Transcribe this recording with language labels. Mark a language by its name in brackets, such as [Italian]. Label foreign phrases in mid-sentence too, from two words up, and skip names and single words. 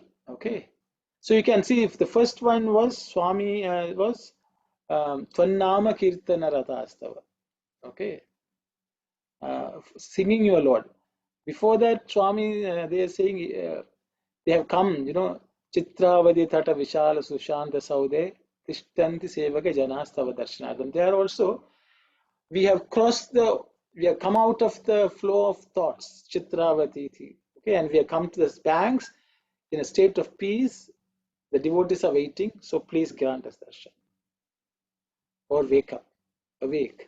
[English] Okay. So you can see if the first one was Swami was [Sanskrit] Tvannama Kirtana Rathastava. [English] Okay. Singing your Lord. Before that, Swami, they are saying they have come, [Sanskrit] Chitravadi Tata Vishala Sushanta Saude Tishtanti Sevaka Janastava Darshanadam. [English] They are also, we have come out of the flow of thoughts, Chitravati, okay, and we have come to the banks in a state of peace. The devotees are waiting, so please grant us darshan. Or wake up, awake.